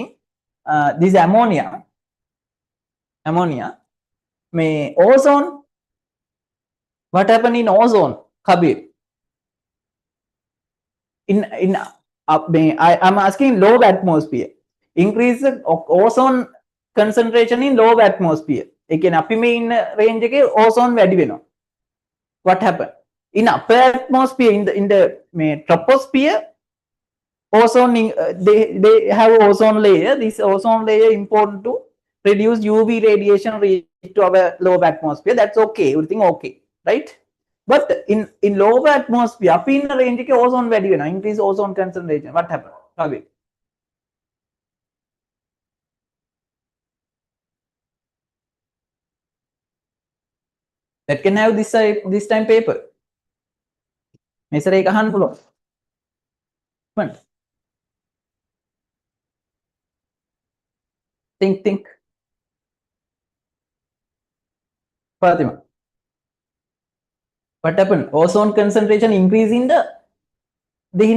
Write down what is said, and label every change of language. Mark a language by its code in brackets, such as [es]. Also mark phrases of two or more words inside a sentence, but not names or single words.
[en] This ammonia. Ozone. What happened in ozone, Kabir? I'm asking low atmosphere. Increase ozone concentration in low atmosphere. Again, [si] අපි මේ ඉන්න range එකේ ozone වැඩි වෙනවා. [en] What happened? In upper atmosphere, in the troposphere, ozone they have ozone layer. This ozone layer important to reduce UV radiation to our low atmosphere. That's okay. Everything okay, right? But in lower atmosphere [si] අපි ඉන්න range එකේ ozone වැඩි වෙනවා, [en] increase ozone concentration. What happened? Kavik, that can have this time paper. මේසර එක අහන්න පුළුවන්. Think. Fatima, what happened? Ozone concentration increase in the Dihini.